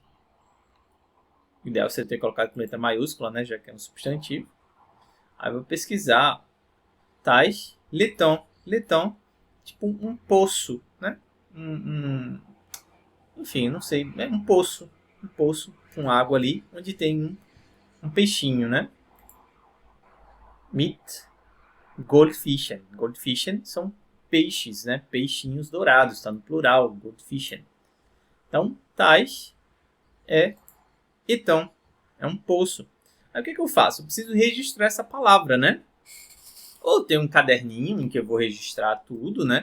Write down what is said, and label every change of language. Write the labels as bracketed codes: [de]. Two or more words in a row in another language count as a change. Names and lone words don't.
[pt] O ideal é você ter colocado com letra maiúscula, né, já que é um substantivo. Aí eu vou pesquisar Teich, Leton. Leton, tipo um poço, né? Enfim, não sei, é um poço com água ali, onde tem um peixinho, né? [de] Mit Goldfischen. [pt] Goldfischen são peixes, né? Peixinhos dourados, está no plural, Goldfischen. Então, Teich então, é um poço. Aí o que eu faço? Eu preciso registrar essa palavra, né? Ou tem um caderninho em que eu vou registrar tudo, né?